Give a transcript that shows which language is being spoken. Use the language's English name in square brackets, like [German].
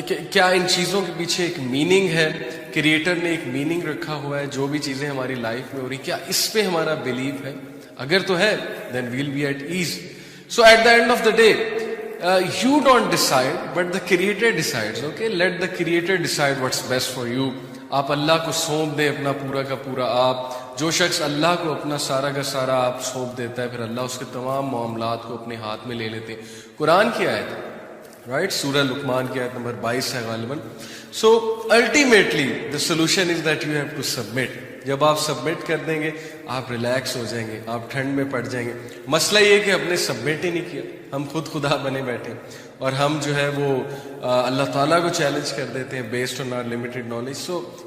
[Urdu] کیا ان چیزوں کے پیچھے ایک میننگ ہے، کریٹر نے ایک میننگ رکھا ہوا ہے، جو بھی چیزیں ہماری لائف میں ہو رہی کیا اس پہ ہمارا بلیف ہے؟ اگر تو ہے [English] then we'll be at ease. So at the end of the day, you don't decide, but the creator decides. Okay, let the creator decide what's best for you. [Urdu] آپ اللہ کو سونپ دیں اپنا پورا کا پورا۔ آپ جو شخص اللہ کو اپنا سارا کا سارا آپ سونپ دیتا ہے، پھر اللہ اس کے تمام معاملات کو اپنے ہاتھ میں لے لیتے ہیں۔ قرآن کی آیت ہے، رائٹ، سورہ لقمان کی آیت نمبر 22 ہے غالباً۔ [English] So ultimately the solution is that you have to submit. [Urdu] جب آپ سبمٹ کر دیں گے آپ ریلیکس ہو جائیں گے، آپ ٹھنڈ میں پڑ جائیں گے۔ مسئلہ یہ کہ ہم نے سبمٹ ہی نہیں کیا، ہم خود خدا بنے بیٹھے، اور ہم جو ہے وہ اللہ تعالیٰ کو چیلنج کر دیتے ہیں [English] Based on our limited knowledge. [Urdu] So